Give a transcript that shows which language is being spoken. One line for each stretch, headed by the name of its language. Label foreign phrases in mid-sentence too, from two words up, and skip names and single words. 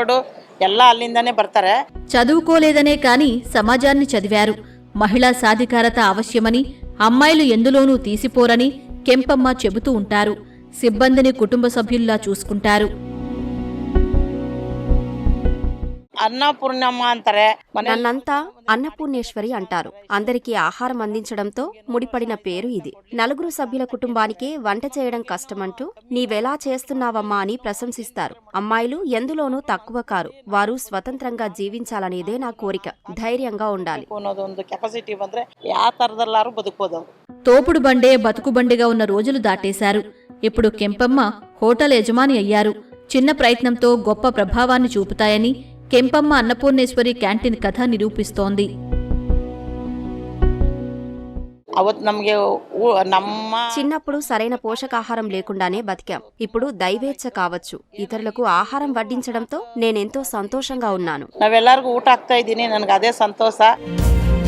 Telugu: చదువుకోలేదనే కాని సమాజాన్ని చదివారు. మహిళా సాధికారత అవశ్యమని, అమ్మాయిలు ఎందులోనూ తీసిపోరని కెంపమ్మ చెబుతూ ఉంటారు. సిబ్బందిని కుటుంబ సభ్యుల్లా చూసుకుంటారు.
Kannada: ಅನ್ನಪೂರ್ಣಮ್ಮ ಅಂತಾರೆ.
Telugu: నన్నంతా అన్నపూర్ణేశ్వరి అంటారు. అందరికీ ఆహారం అందించడంతో ముడిపడిన పేరు ఇది. 4 సభ్యుల కుటుంబానికే వంట చేయడం కష్టమంటూ నీవెలా చేస్తున్నావమ్మా అని ప్రశంసిస్తారు. అమ్మాయిలు ఎందులోనూ తక్కువ కారు. వారు స్వతంత్రంగా జీవించాలనేదే నా కోరిక. ధైర్యంగా ఉండాలి.
Kannada: ಅನ್ನೋದೊಂದು ಕೆಪಾಸಿಟಿ ಬಂದ್ರೆ ಯಾವ ತರದಲ್ಲಾರು ಬದುಕಬಹುದು.
Telugu: తోపుడు బండే బతుకుబండిగా ఉన్న రోజులు దాటేశారు. ఇప్పుడు కెంపమ్మ హోటల్ యజమాని అయ్యారు. చిన్న ప్రయత్నంతో గొప్ప ప్రభావాన్ని చూపుతాయని కెంపమ్మ అన్నపూర్ణేశ్వరి క్యాంటీన్ కథ నిరూపిస్తోంది.
Kannada: ಅವತ್ತು ನಮಗೆ ನಮ್ಮ
Telugu: చిన్నప్పుడు సరైన పోషకాహారం లేకుండానే బతికాం. ఇప్పుడు దైవేచ్ఛ కావచ్చు. ఇతరులకు ఆహారం వడ్డించడంతో నేనెంతో సంతోషంగా ఉన్నాను.
Kannada: ನಾವೆಲ್ಲರಿಗೂ ಊಟ ಆಗ್ತಾ ಇದ್ದೀನಿ. ನನಗೆ ಅದೇ ಸಂತೋಷ.